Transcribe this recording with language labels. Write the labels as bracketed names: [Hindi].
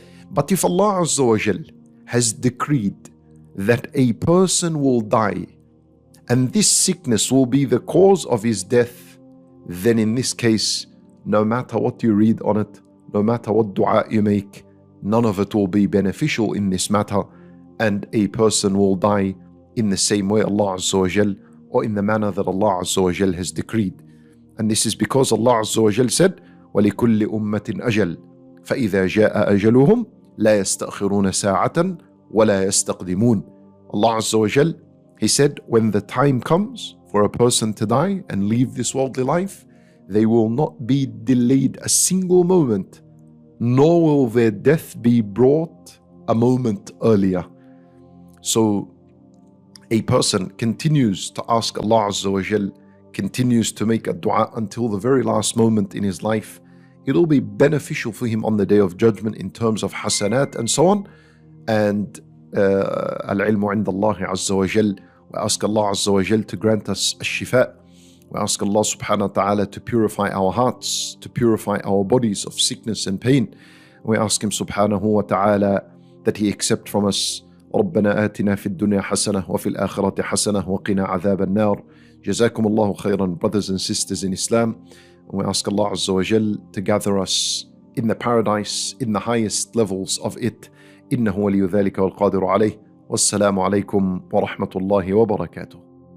[English] But if Allah Azza wa Jal has decreed that a person will die and this sickness will be the cause of his death, then in this case, no matter what you read on it, no matter what dua you make, none of it will be beneficial in this matter, and a person will die in the same way Allah Azza wa Jal, or in the manner that Allah Azza wa Jal has decreed. And this is because Allah Azza wa Jal said, [Arabic] وَلِكُلِّ أُمَّةٍ أَجَلٍ فَإِذَا جَاءَ أَجَلُهُمْ لَا يَسْتَأْخِرُونَ سَاعَةً وَلَا يَسْتَقْدِمُونَ. [English] Allah Azza wa Jal, He said, when the time comes for a person to die and leave this worldly life, they will not be delayed a single moment, nor will their death be brought a moment earlier. So a person continues to ask Allah Azza wa Jal, continues to make a dua until the very last moment in his life. It'll be beneficial for him on the Day of Judgment in terms of hasanat and so on. And al-ilmu inda Allah Azza wa Jal. We ask Allah Azza wa Jal to grant us ash-shifa. We ask Allah subhanahu wa ta'ala to purify our hearts, to purify our bodies of sickness and pain. We ask Him subhanahu wa ta'ala that He accept from us. [Arabic] ربنا آتنا في الدنيا حسنة وفي الآخرة حسنة وقنا عذاب النار. [English] Jazakumullahu Khairan, brothers and sisters in Islam. And we ask Allah Azza wa Jal to gather us in the paradise, in the highest levels of it. [Arabic] إنه ولي ذلك والقادر عليه. Wassalamu'alaikum Warahmatullahi Wabarakatuh.